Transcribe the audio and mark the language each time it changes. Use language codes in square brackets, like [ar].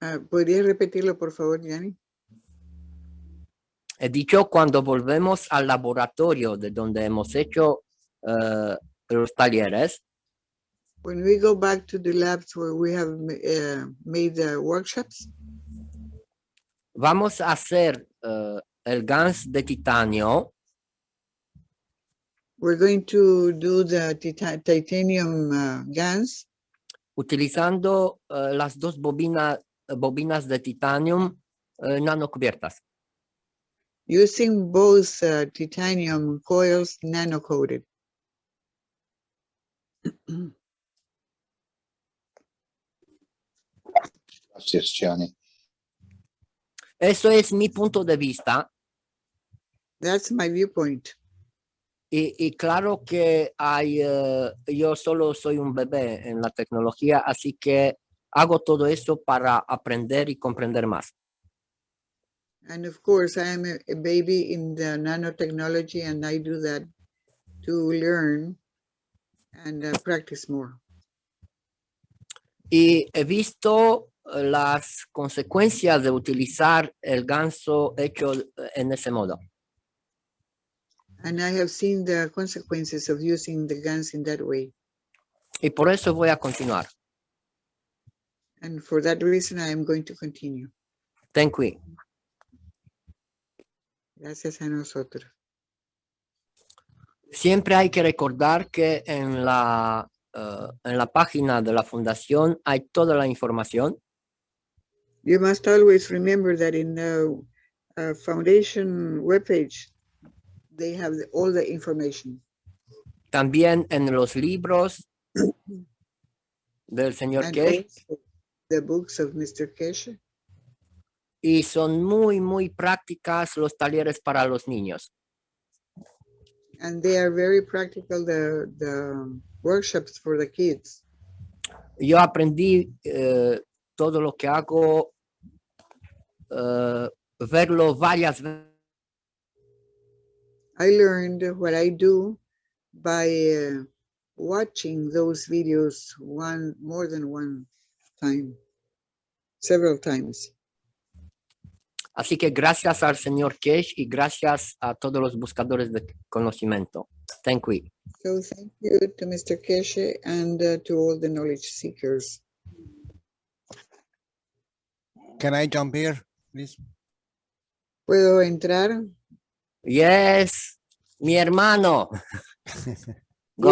[es] ¿Podrías repetirlo, por favor, Gianni? He dicho cuando volvemos al laboratorio de donde hemos hecho los talleres. [en] When we go back to the labs where we have made the workshops, [es] vamos a hacer el gas de titanio. [en] We're going to do the titanium GANs. [es] Utilizando las dos bobinas de titanium nanocubiertas. [en] Using both titanium coils nano-coated. [es] Gracias, Gianni. Eso es mi punto de vista. [en] That's my viewpoint. [es] Y claro que yo solo soy un bebé en la tecnología, así que hago todo eso para aprender y comprender más. [en] And of course, I am a baby in the nanotechnology, and I do that to learn and practice more. [es] Y he visto las consecuencias de utilizar el ganso hecho en ese modo. [en] And I have seen the consequences of using the GANs in that way. [es] Y por eso voy a continuar. [en] And for that reason, I am going to continue. Thank you. [es] Gracias a nosotros. Siempre hay que recordar que en la página de la fundación hay toda la información. [en] You must always remember that in the foundation webpage, they have all the information. [es] También en los libros del señor [en] And [es] Kesh. [en] also the books of Mr. Keshe. [es] Y son muy prácticas los talleres para los niños. [en] And they are very practical, the workshops for the kids. [es] Yo aprendí todo lo que hago, verlo varias veces. I learned what I do by watching those videos more than one time, several times. Así que gracias al señor Kesh y gracias a todos los buscadores de conocimiento. [en] Thank you. So thank you to Mr. Keshe and to all the knowledge seekers. Can I jump here, please? [es] ¿Puedo entrar? [en] Yes, [es] mi hermano. [en] Go